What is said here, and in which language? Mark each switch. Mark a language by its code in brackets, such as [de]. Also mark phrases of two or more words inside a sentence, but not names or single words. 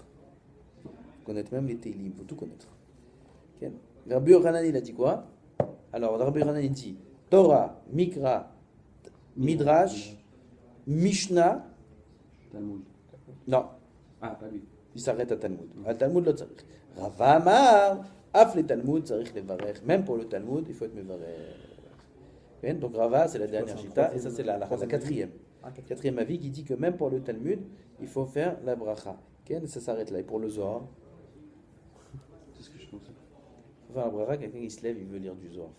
[fr] Connaître même les Teilim, il faut tout connaître. Ok. Rabbi Yochanan, il a dit quoi? Alors, Rabbi Yochanan, il dit Torah, Mikra, Midrash, Mishnah. Talmud. Non, Ah, pas lui. il s'arrête à Talmud. À Talmud, là, tzarich. [he] Rava Amar, Af le Talmud, tzarich levarech. [fr] Même pour le Talmud, il faut être mevarech. Ok. Donc, Rava, c'est la dernière c'est un chita, et troisième- ça, c'est la troisième quatrième. Ah, quatre. Quatrième avis qui dit que même pour le Talmud, il faut faire la bracha. Ok. Ça s'arrête là. Et pour le Zohar, C'est ce que je pensais. il faut faire la bracha, quelqu'un qui se lève, il veut lire du Zohar.